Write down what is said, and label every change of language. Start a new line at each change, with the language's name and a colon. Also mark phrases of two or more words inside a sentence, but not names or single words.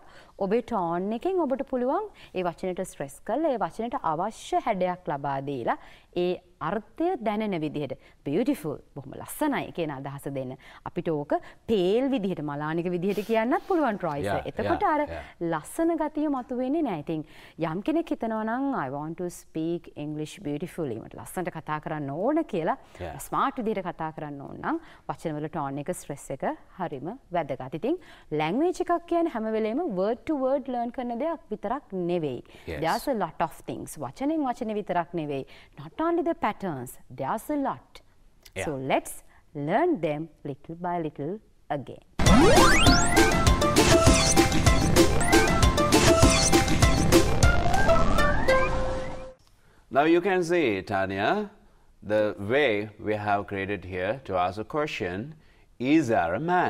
Sinhala: ඔබේ ටෝන් එකෙන් ඔබට පුළුවන් ඒ වචනෙට ස්ට්‍රෙස් කරලා ඒ වචනෙට අවශ්‍ය හැඩයක් ලබා දීලා ඒ අර්ථය දැනෙන විදිහට beautiful බොහොම ලස්සනයි කියන අදහස දෙන්න. අපිට ඕක පේල් විදිහට මලානික විදිහට කියන්නත් පුළුවන් ට්‍රොයි සර්. එතකොට අර ලස්සන ගතිය මතුවෙන්නේ නැහැ. ඉතින් යම් කෙනෙක් හිතනවා නම්
English: I want to speak English beautifully
Sinhala: මට ලස්සනට කතා කරන්න ඕන කියලා ස්මාර්ට් විදිහට කතා කරන්න ඕන නම් වචනවල ටෝන් එක ස්ට්‍රෙස් එක හරිම වැදගත්. ඉතින් ලැන්ග්වේජ් එකක් කියන්නේ හැම වෙලේම
English: word to word
Sinhala: learn කරන දෙයක් විතරක් නෙවෙයි.
English: There's a lot of things.
Sinhala: වචනෙන් වචනේ විතරක් නෙවෙයි.
English: Not only the patterns, there's a lot. So let's learn them little by little again. Now you can see, Tanya, the way we have created here to ask a question, is there a man?